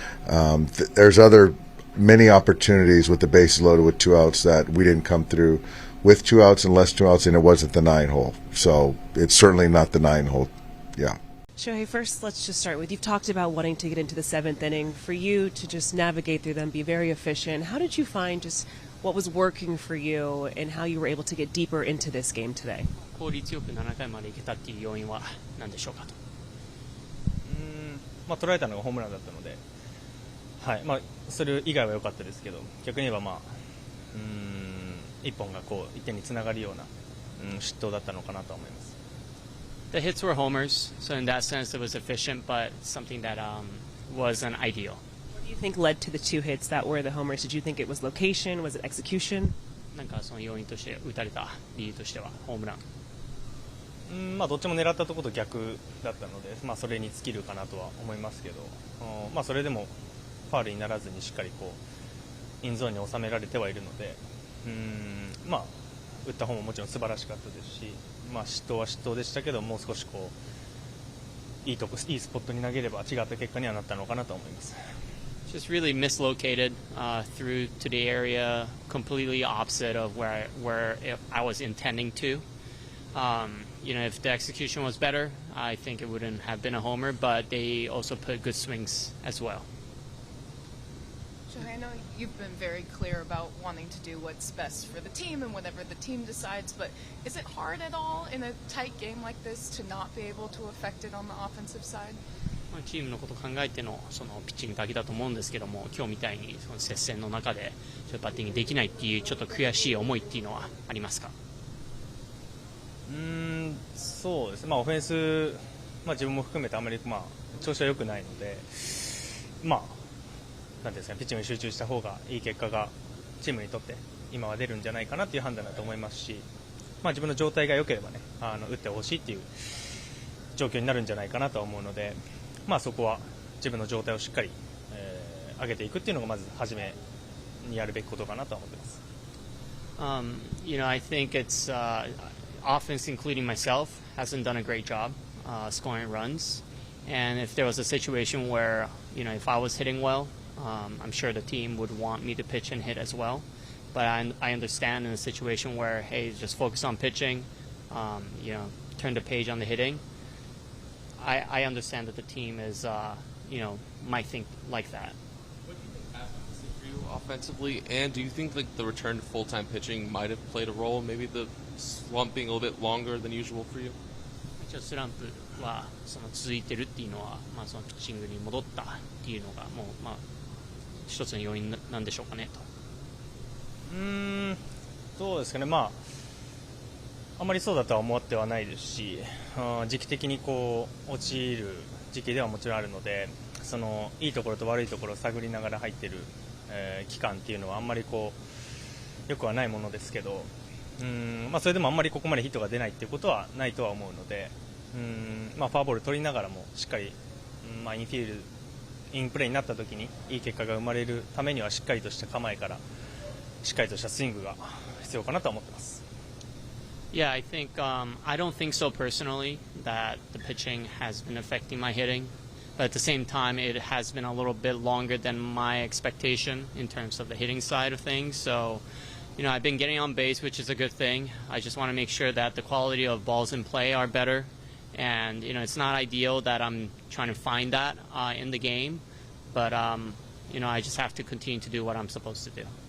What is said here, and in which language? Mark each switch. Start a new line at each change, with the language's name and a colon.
English: There's many opportunities with the bases loaded with 2 outs that we didn't come through with 2 outs and less 2 outs, and it wasn't the 9-hole. So it's certainly not the 9-hole. Yeah. Shohei, first let's just start with, you've talked about wanting to get into the 7th inning. For you to just navigate through them, be very efficient, how did you find just what was working for you and how you were able to get deeper into this game today?
Japanese: 効率よく7回までいけたっていう要因は何でしょうかと。捉えたのがホームランだったので、それ以外は良かったですけど、逆に言えば1本が1点につながるような失投だったのかなと思います。
English: The hits were homers, so in that sense it was efficient, but something that wasn't ideal. What do you think led to the 2 hits that were the homers? Did you think it was location? Was it execution?
Japanese: なんかその要因として打たれた理由としてはホームラン。どっちも狙ったところと逆だったので、それに尽きるかなとは思いますけど、それでもファウルにならずにしっかりインゾーンに収められてはいるので、打った方ももちろん素晴らしかったですし、失投は失投でしたけど、もう少しいいスポットに投げれば違った結果にはなったのかなと思います。
English: Just really mislocated through to the area, completely opposite of where I was intending to. If the execution was better, I think it wouldn't have been a homer, but they also put good swings as well. Shohei, I know you've been very clear about wanting to do what's best for the team and whatever the team decides, but is it hard at all in a tight game like this to not be able to affect it on the offensive side?
Japanese: チームのことを考えてのそのピッチングだけだと思うんですけども、今日みたいにその接戦の中でバッティングできないっていうちょっと悔しい思いっていうのはありますか？そうですね。オフェンス、自分も含めてあまり調子は良くないので、なんていうんですかね、ピッチングに集中した方がいい結果がチームにとって今は出るんじゃないかなっていう判断だと思いますし、自分の状態が良ければね、打ってほしいっていう状況になるんじゃないかなと思うので、そこは自分の状態をしっかり、上げていくっていうのがまず初めにやるべきことかなと思ってます。
English: I think it's offense, including myself, hasn't done a great job scoring runs. And if there was a situation where, if I was hitting well, I'm sure the team would want me to pitch and hit as well. But I understand in a situation where, hey, just focus on pitching, turn the page on the hitting. I understand that the team is, might think like that. What do you think happened for you offensively, and do you think the return to full-time pitching might have played a role? Maybe the slump being a little bit longer than usual for you?
Japanese: 一応スランプは続いてるっていうのは、そのピッチングに戻ったっていうのがもう一つの要因なんでしょうかねと。そうですかね、まあ、あまりそうだとは思ってはないですし、時期的にこう落ちる時期ではもちろんあるので、そのいいところと悪いところを探りながら入っている、期間っていうのはあんまりこうよくはないものですけど、まあ、それでもあんまりここまでヒットが出ないっていうことはないとは思うので、まあ、フォアボール取りながらもしっかり、まあ、インプレーになった時にいい結果が生まれるためにはしっかりとした構えからしっかりとしたスイングが必要かなと思ってます。
English: Yeah, I think I don't think so personally that the pitching has been affecting my hitting, but at the same time it has been a little bit longer than my expectation in terms of the hitting side of things. So, you know, I've been getting on base, which is a good thing. I just want to make sure that the quality of balls in play are better, and you know, it's not ideal that I'm trying to find that in the game, but you know, I just have to continue to do what I'm supposed to do.